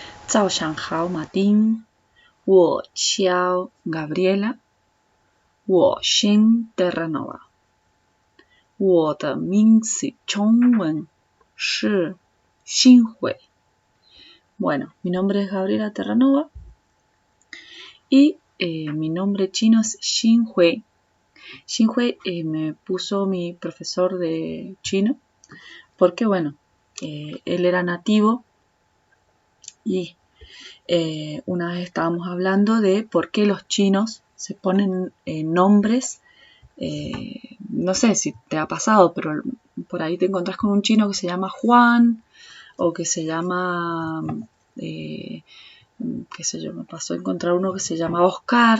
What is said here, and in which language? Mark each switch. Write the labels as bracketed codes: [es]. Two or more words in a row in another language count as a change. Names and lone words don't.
[zh] 早上好，马丁。我叫 Gabriela。我姓 Terranova。我的名字中文是新慧。 [es] Bueno, mi nombre es Gabriela Terranova y mi nombre chino es Xinhui. Xinhui me puso mi profesor de chino porque, bueno, él era nativo y una vez estábamos hablando de por qué los chinos se ponen nombres, no sé si te ha pasado, pero por ahí te encontrás con un chino que se llama Juan o que se llama, qué sé yo, me pasó a encontrar uno que se llama Oscar.